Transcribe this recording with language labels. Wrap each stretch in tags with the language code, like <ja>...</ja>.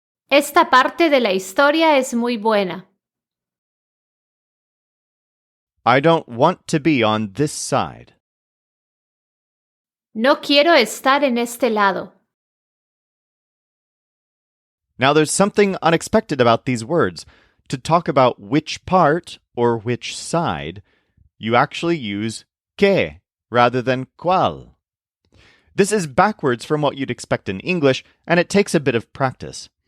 <es>Esta parte de la historia es muy buena.</es> <en>I don't want to be on this side.</en> <es>No quiero estar en este lado.</es> <en>Now there's something unexpected about these words. To talk about which part or which side, you actually use que rather than cuál. This is backwards from what you'd expect in English, and it takes a bit of practice.</en>